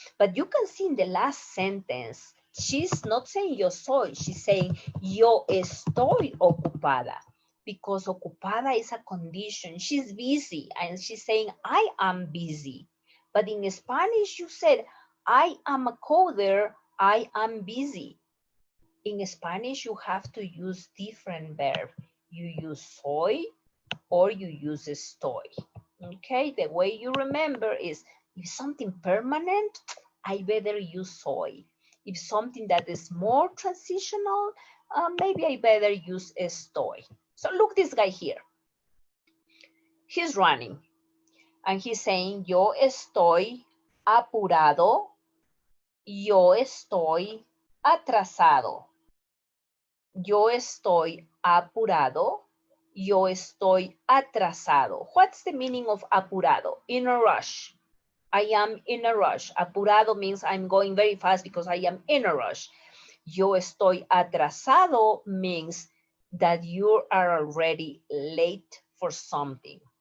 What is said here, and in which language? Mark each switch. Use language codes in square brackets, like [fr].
[en] But you can see in the last sentence, she's not saying [es] yo soy, [en] she's saying [es] yo estoy ocupada, [en] because ocupada is a condition. She's busy and she's saying I am busy. But in Spanish, you said, I am a coder, I am busy. In Spanish, you have to use different verbs. You use soy or you use estoy. Okay, the way you remember is, if something permanent, I better use soy. If something that is more transitional, maybe I better use estoy. So look this guy here. He's running. And he's saying, [es] yo estoy apurado, yo estoy atrasado. Yo estoy apurado, yo estoy atrasado. [en] What's the meaning of apurado? In a rush. I am in a rush. Apurado means I'm going very fast because I am in a rush. [es] Yo estoy atrasado [en] means that you are already late for something.